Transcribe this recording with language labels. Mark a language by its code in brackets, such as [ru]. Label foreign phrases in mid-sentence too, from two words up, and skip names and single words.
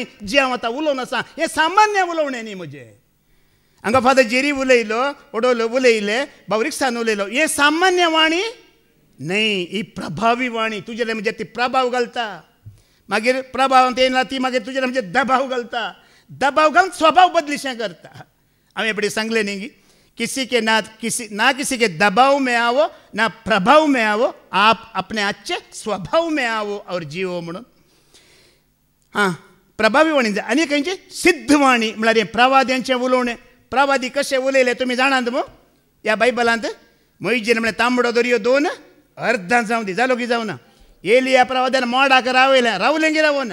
[kok] जी हांव आतां उलोवन आसा हें सामान्य उलोवणें न्ही म्हजें. हांगा फादर जेरी उलयलो, ओडोलो उलयले, भाव रिक्सान उलयलो. हें सामान्य वाणी न्ही, ही प्रभावी वाणी. तुजेर म्हणजे ती प्रभाव घालता. मागीर प्रभावांत येयना ती मागीर तुजेर म्हणजे दबाव घालता. दबाव घालून स्वभाव बदलीशें करता. हांवें एपडी सांगलें न्ही की [hi] किसी के दबाव में आओ ना प्रभाव में आओ, आप अपने अच्छे स्वभाव में आओ और जिओ म्हणून. [kok] हां, प्रभावी वाणी. आनी खंयची? सिद्ध वाणी म्हळ्यार हें प्रवाद्यांचें उलोवणें. प्रवादी कशें उलयले तुमी जाणात मू? ह्या बायबलांत मोइजेन म्हळ्यार तांबडो दर्यो 2 अर्धां जावं दी. जालो की जावना? एलिया प्रवाद्यान मोडाक रावयलें, रावलें की रावना?